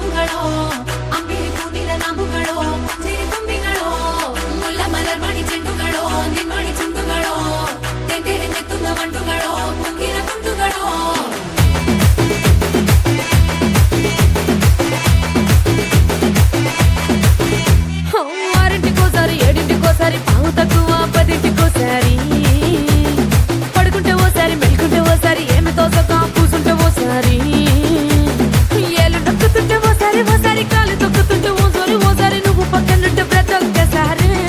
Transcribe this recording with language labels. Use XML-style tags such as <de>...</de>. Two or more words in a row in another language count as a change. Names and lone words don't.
<ml>ചെണ്ടുകളോ അമ്പിളി പൂനില നാമ്പുകളോ പുഞ്ചിരി തുമ്പികളോ മുല്ല മലർമണി ചെണ്ടുകളോ നിന്മണി ചുണ്ടുകളോ തെന്തെറിഞ്ഞെത്തുന്ന വണ്ടുകളോ പൊങ്കിന കുണ്ടുകളോ</ml> <te>ఆరింటికోసారి ఏడింటికోసారి పావు తక్కువ పదింటికోసారి పడుకుంటే ఓసారి మెలుకుంటే ఓసారి ఏమి తోసక కూసుంటే ఓసారి ఏళ్ళు నొక్కుతుంటే ఓసారి ఓసారి కాలు తొక్కుతుంటే ఓసారి నువ్వు పక్కనుంటే బ్రతొక్కసారి</te>